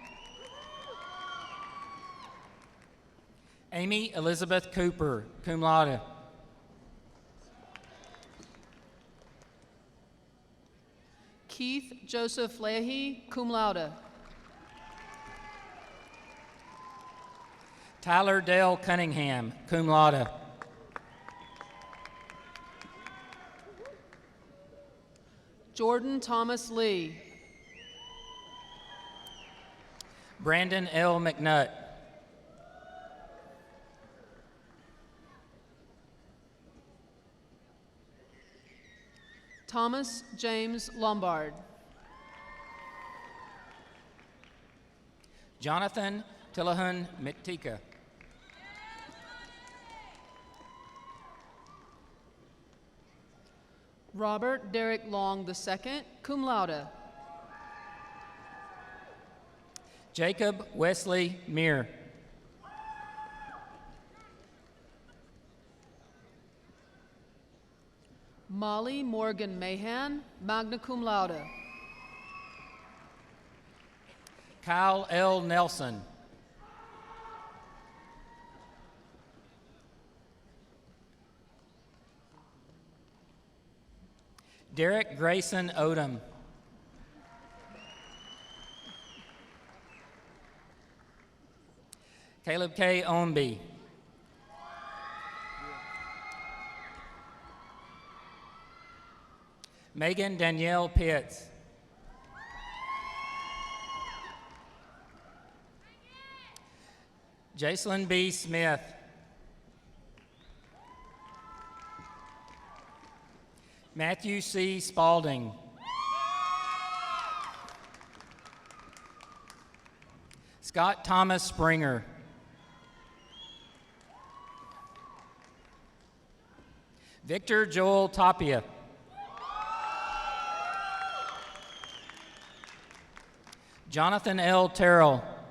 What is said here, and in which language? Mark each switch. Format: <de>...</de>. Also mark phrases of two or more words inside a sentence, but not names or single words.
<en>Amy Elizabeth Cooper,</en> <la>cum laude.</la> <en>Keith Joseph Leahy,</en> <la>cum laude.</la> <en>Tyler Dale Cunningham,</en> <la>cum laude.</la> <en>Jordan Thomas Lee. Brandon L. McNutt. Thomas James Lombard. Jonathan Tillahan Mitika. Robert Derek Long II,</en> <la>cum laude.</la> <en>Jacob Wesley Meir. Molly Morgan Mahan,</en> <la>magna cum laude.</la> <en>Kyle L. Nelson. Derek Grayson Odom. Caleb K. Ownby. Megan Danielle Pitts. Jacelyn B. Smith. Matthew C. Spalding. Scott Thomas Springer. Victor Joel Tapia. Jonathan L. Terrell.</en>